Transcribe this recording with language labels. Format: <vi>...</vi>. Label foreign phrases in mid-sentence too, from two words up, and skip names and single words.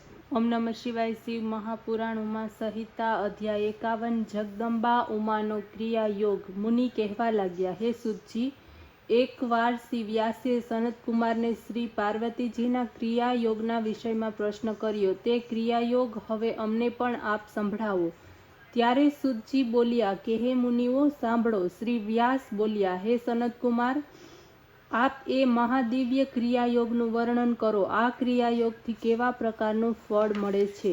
<sa>ओम नमः शिवाय।</sa> <gu>શિવ મહાપુરાણ ઉમા સંહિતા અધ્યાય 51 જગદંબા ઉમાનો ક્રિયા યોગ। મુનિ કહેવા લાગ્યા, હે સુતજી, એક વાર શ્રી વ્યાસે સનતકુમાર ને શ્રી પાર્વતીજીના ક્રિયાયોગના વિષયમાં પ્રશ્ન કર્યો। તે ક્રિયાયોગ હવે અમને પણ આપ સંભળાવો। ત્યારે સુતજી બોલ્યા કે હે મુનિઓ સાંભળો। શ્રી વ્યાસ બોલ્યા, હે સનતકુમાર, આપ એ મહાદિવ્ય ક્રિયાયોગનું વર્ણન કરો। આ ક્રિયાયોગથી કેવા પ્રકારનું ફળ મળે છે?</gu>